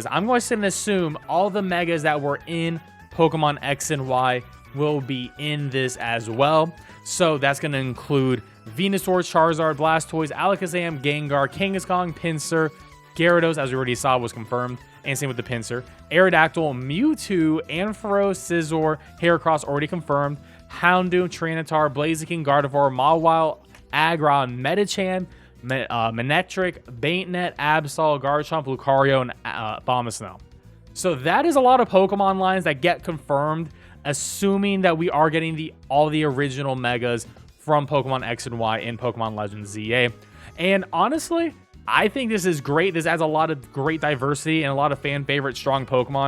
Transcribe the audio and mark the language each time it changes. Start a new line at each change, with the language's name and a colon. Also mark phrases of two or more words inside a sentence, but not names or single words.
English: I'm going to assume all the Megas that were in Pokemon X and Y will be in this as well. So that's going to include Venusaur, Charizard, Blastoise, Alakazam, Gengar, Kangaskhan, Pinsir, Gyarados, as we already saw, was confirmed, and same with the Pinsir. Aerodactyl, Mewtwo, Ampharos, Scizor, Heracross already confirmed. Houndoom, Tyranitar, Blaziken, Gardevoir, Mawile, Aggron, Medicham, Manectric, Baitnet, Absol, Garchomp, Lucario, and Abomasnow. So that is a lot of Pokemon lines that get confirmed, assuming that we are getting all the original Megas from Pokemon X and Y in Pokemon Legends Z-A. And honestly, I think this is great. This adds a lot of great diversity and a lot of fan favorite strong Pokemon.